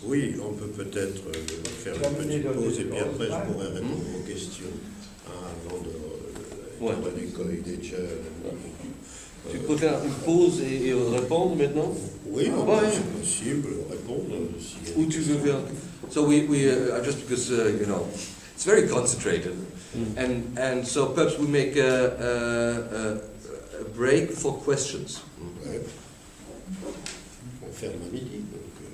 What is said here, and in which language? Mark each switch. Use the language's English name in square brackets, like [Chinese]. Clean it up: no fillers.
[French] Oui, on peut peut-être faire une petite pause et puis après je pourrais répondre aux questions avant de l'école des jeunes. Tu peux faire une pause et répondre maintenant? Oui, c'est possible, répondre. Où tu veux faire? [English] So we just because you know it's very concentrated, and so perhaps we make a break for questions. [French] Ouais. On va faire le midi.